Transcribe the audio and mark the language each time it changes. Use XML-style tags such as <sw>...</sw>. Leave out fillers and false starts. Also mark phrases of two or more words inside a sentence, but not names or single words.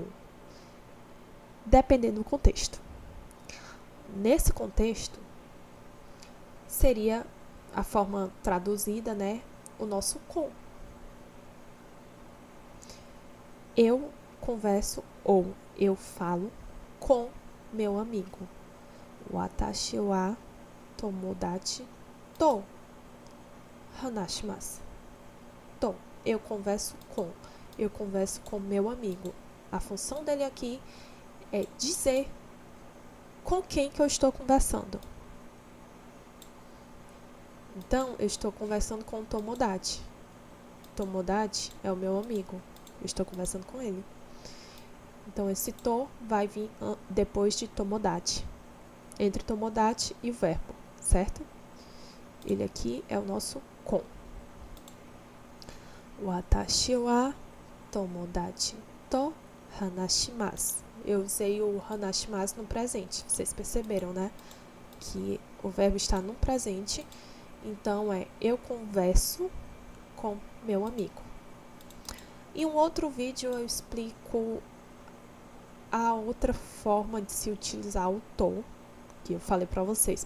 <pt>Dependendo do contexto. Nesse contexto, seria a forma traduzida, né? O nosso com. Eu converso ou eu falo com meu amigo.</pt> <ja>私は友達と話します.</ja> <pt>To, eu converso com. Eu converso com meu amigo. A função dele aqui é dizer com quem que eu estou conversando. Então, eu estou conversando com o Tomodachi. Tomodachi é o meu amigo. Eu estou conversando com ele. Então, esse to vai vir depois de Tomodachi. Entre Tomodachi e o verbo, certo? Ele aqui é o nosso com.</pt> <ja>私は友達と話します.</ja> <pt>Eu usei o hanashimasu no presente. Vocês perceberam, né? Que o verbo está no presente. Então, eu converso com meu amigo. Em um outro vídeo, eu explico a outra forma de se utilizar o to, que eu falei para vocês.</pt>